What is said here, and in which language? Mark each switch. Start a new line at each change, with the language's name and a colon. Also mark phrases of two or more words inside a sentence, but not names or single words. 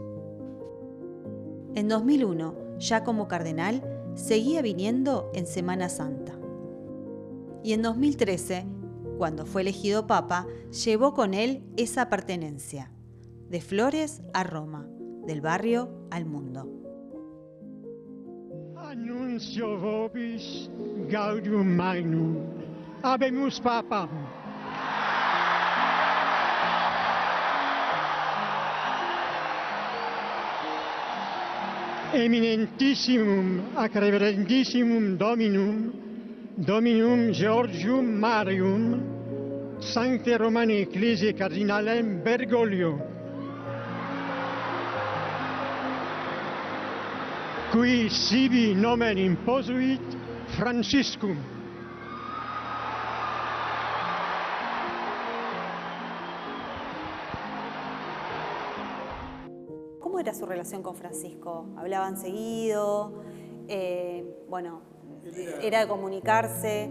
Spanish: En 2001, ya como cardenal, seguía viniendo en Semana Santa. Y en 2013, cuando fue elegido papa, llevó con él esa pertenencia, de Flores a Roma, del barrio al mundo.
Latin: Annuncio vobis gaudium magnum, habemus papam. Eminentissimum ac reverendissimum Dominum Georgium Marium, Sancte Romane Ecclesiae Cardinalem Bergoglio, qui sibi nomen imposuit Franciscum.
Spanish: ¿Cómo era su relación con Francisco? ¿Hablaban seguido? Era de comunicarse.